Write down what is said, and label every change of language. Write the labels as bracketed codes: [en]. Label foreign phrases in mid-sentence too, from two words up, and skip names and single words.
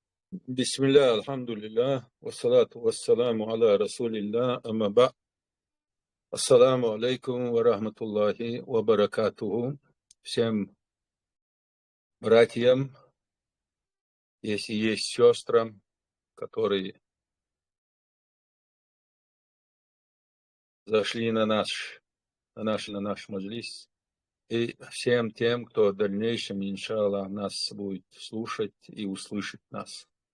[ar] بسم الله، الحمد لله، والصلاة والسلام على رسول الله، أما بعد. السلام عليكم ورحمة الله وبركاته. [ru] Всем братьям, если есть сестрам, которые зашли на наш маджлис, и всем тем, кто в дальнейшем, иншаллах, нас будет слушать и услышать нас.